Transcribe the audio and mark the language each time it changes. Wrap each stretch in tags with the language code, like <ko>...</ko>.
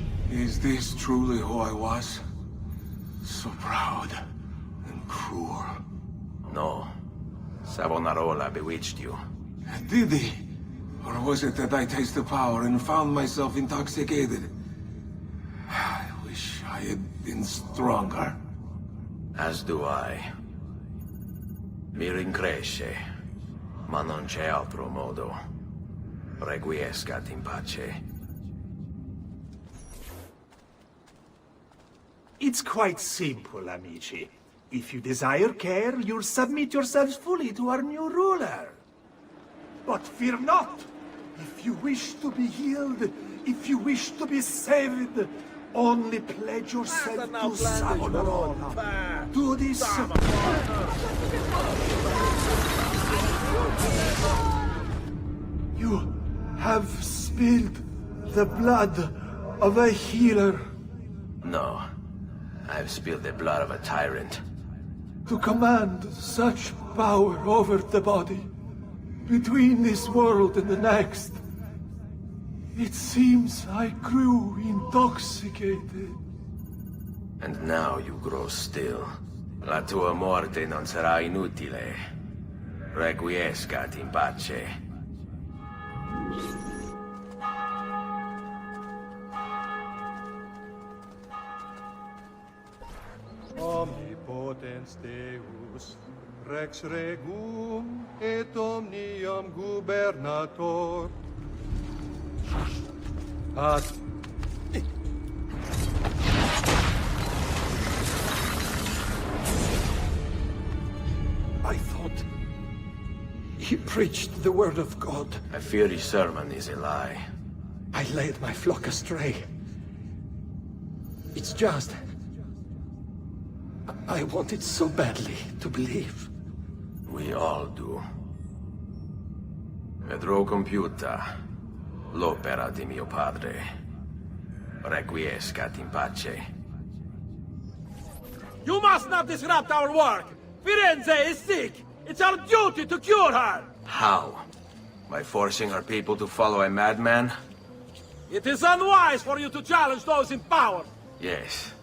<en>Is this truly who I was? So proud and cruel. No. Savonarola bewitched you. Did he? Or was it that I tasted power and found myself intoxicated? I wish I had been stronger. As do I.</en> <it>Mi rincresce, ma non c'è altro modo.</it> <la>Requiescat in pace.</la> <en>It's quite simple, amici. If you desire care, you'll submit yourselves fully to our new ruler. But fear not! If you wish to be healed, if you wish to be saved, only pledge yourself to Savonarola. Do this. You have spilled the blood of a healer. No. I've spilled the blood of a tyrant. To command such power over the body, between this world and the next, it seems I grew intoxicated. And now you grow still.</en> <it>La tua morte non sarà inutile.</it> <la>Requiescat in pace. Omnipotens Deus, Rex Regum et omnium gubernator. Ad</la> <en>I thought he preached the word of God. I fear his sermon is a lie. I led my flock astray. It's just... I wanted so badly to believe. We all do.</en> <it>Vedrò compiuta l'opera di mio padre.</it> <la>Requiescat in pace.</la> <en>You must not disrupt our work! Firenze is sick! It's our duty to cure her! How? By forcing our people to follow a madman? It is unwise for you to challenge those in power! Yes.</en>